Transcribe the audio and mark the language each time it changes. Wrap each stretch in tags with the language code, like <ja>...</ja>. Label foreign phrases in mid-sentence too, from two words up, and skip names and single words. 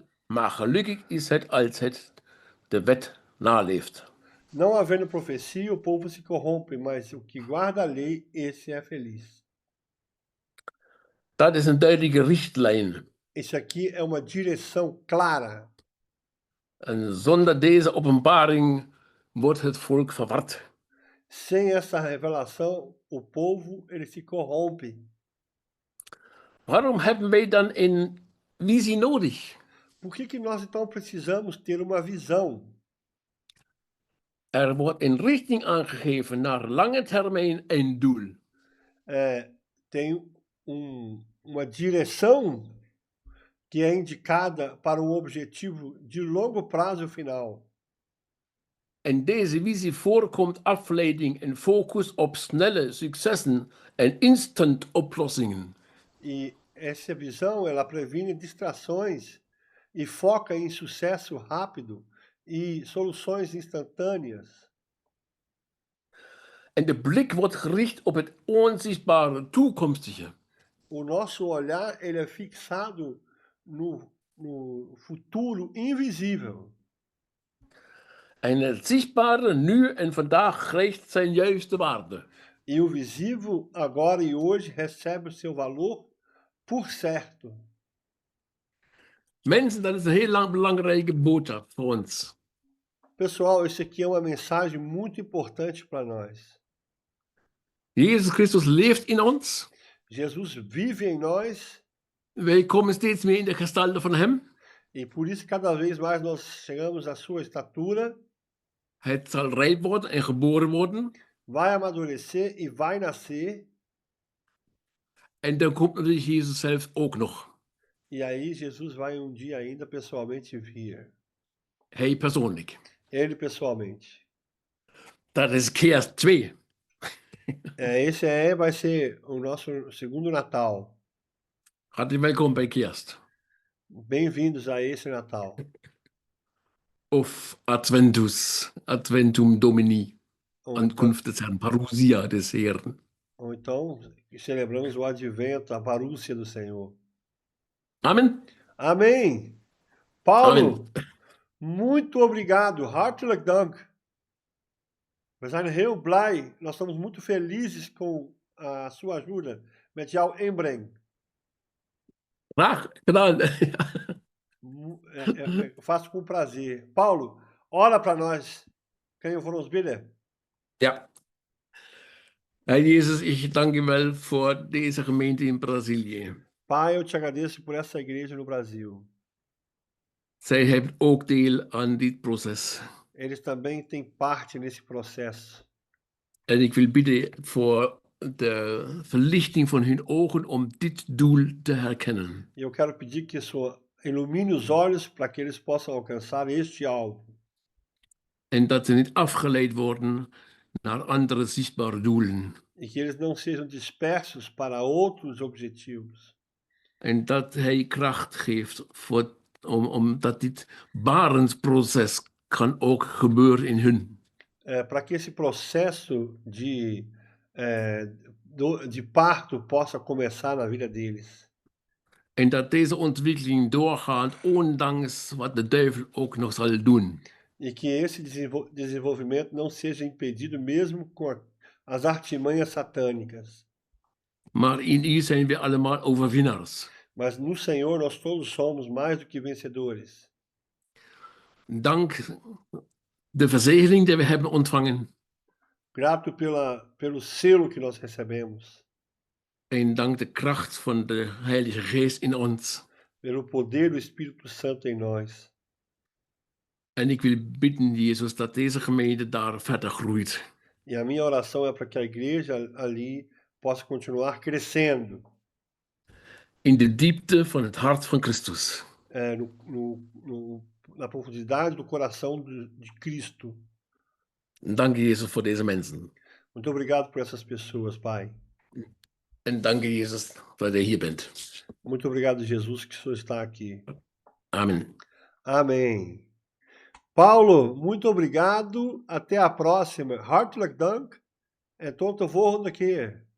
<nl>Maar gelukkig is het als het de wet naleeft.</nl> <pt>Não havendo profecia, o povo se corrompe, mas o que guarda a lei, esse é feliz.</pt> <nl>Dat is een duidelijke richtlijn.</nl> <pt>Isso aqui é uma direção clara.</pt> <nl>En zonder deze openbaring wordt het volk verward.</nl> <pt>Sem essa revelação, o povo ele se corrompe.</pt> <nl>Waarom hebben wij dan een visie nodig?</nl> <pt>Por que nós então precisamos ter uma visão?</pt> <nl>Er wordt een richting aangegeven naar lange termijn een doel.</nl> <pt>Tem uma direção que é indicada para um objetivo de longo prazo final.</pt> <nl>En deze visie voorkomt afleiding en focus op snelle successen en instant oplossingen.</nl> <pt>E essa visão, ela previne distrações e foca em sucesso rápido e soluções instantâneas.</pt> <nl>En de blik wordt gericht op het onzichtbare toekomstige.</nl> <pt>O nosso olhar ele é fixado no futuro invisível.</pt> <nl>En het zichtbare nu en vandaag krijgt zijn juiste waarde.</nl> <pt>E o visível, agora e hoje, recebe o seu valor por certo.</pt> <nl>Mensen, dat is een heel belangrijke boodschap voor ons.</nl> <pt>Pessoal, isso aqui é uma mensagem muito importante para nós.</pt> <nl>Jezus Christus leeft in ons.</nl> <pt>Jesus vive em nós</pt> <nl>Wij komen steeds meer in de gestalte van hem.</nl> <pt>e por isso cada vez mais nós chegamos à sua estatura,</pt> <nl>Het zal rijp worden en geboren worden.</nl> <pt>vai amadurecer e vai nascer.</pt> <nl>En dan komt natuurlijk Jezus zelf ook nog.</nl> <pt>E aí Jesus vai um dia ainda pessoalmente vir.</pt> <nl>Hij persoonlijk.</nl> <pt>Ele pessoalmente.</pt> <nl>Dat is keer 2.</nl> <pt>Esse vai ser o nosso segundo Natal.</pt> <nl>Hartelijk welkom bij Kerst.</nl> <pt>Bem-vindos a esse Natal.</pt> <la>Of Adventus, Adventum Domini,</la> <pt>Ou então,</pt> <de>Ankunft des Herrn, Parousia des Herrn.</de> <pt>ou então celebramos o advento, a parúcia do Senhor.</pt> <nl>Amen.</nl> <pt>Amém! Paulo,</pt> <nl>Amen.</nl> <pt>muito obrigado.</pt> <nl>Hartelijk dank. We zijn heel blij.</nl> <pt>Nós estamos muito felizes com a sua ajuda</pt> <nl>met jouw inbreng. Graag gedaan.</nl> <pt>Eu faço com prazer. Paulo, ora para nós.</pt> <nl>Kan je voor ons bidden? Ja.</nl> <de>Herr Jesus, ich danke</de> <nl>wel voor deze gemeente in Brazilië.</nl> <pt>Pai, eu te agradeço por essa igreja no Brasil.</pt> <nl>Zij hebben ook deel aan dit proces.</nl> <pt>Eles também têm parte nesse processo.</pt> <nl>En ik wil bidden voor de verlichting van hun ogen om dit doel te herkennen.</nl> <pt>E eu quero pedir que o Senhor ilumine os olhos para que eles possam alcançar este alvo.</pt> <nl>En dat ze niet afgeleid worden naar andere zichtbare doelen.</nl> <pt>E que eles não sejam dispersos para outros objetivos.</pt> <nl>En dat hij kracht geeft omdat dit barensproces kan ook gebeuren in hun.</nl> <pt>Para que esse processo de parto possa começar na vida deles.</pt> <nl>En dat deze ontwikkeling doorgaat, ondanks wat de duivel ook nog zal doen.</nl> <pt>E que esse desenvolvimento não seja impedido mesmo com as artimanhas satânicas.</pt> <nl>Maar in u zijn we allemaal overwinnaars.</nl> <pt>Mas no Senhor nós todos somos mais do que vencedores.</pt> <nl>Dank de verzegeling die we hebben ontvangen.</nl> <pt>Grato pelo selo que nós recebemos.</pt> <nl>En dank de kracht van de Heilige Geest in ons.</nl> <pt>Pelo poder do Espírito Santo em nós.</pt> <nl>En ik wil bidden, Jezus, dat deze gemeente daar verder groeit.</nl> <pt>E a minha oração é para que a igreja ali possa continuar crescendo.</pt> <nl>In de diepte van het hart van Christus.</nl> <pt>Na profundidade do coração de Cristo.</pt> <nl>Dank Jezus voor deze mensen.</nl> <pt>Muito obrigado por essas pessoas, Pai.</pt> <nl>En dank Jezus dat je hier bent.</nl> <pt>Muito obrigado, Jesus, que o Senhor está aqui.</pt> <nl>Amen.</nl> <pt>Amém. Paulo, muito obrigado. Até a próxima.</pt> <nl>Hartelijk dank. En tot de volgende keer.</nl>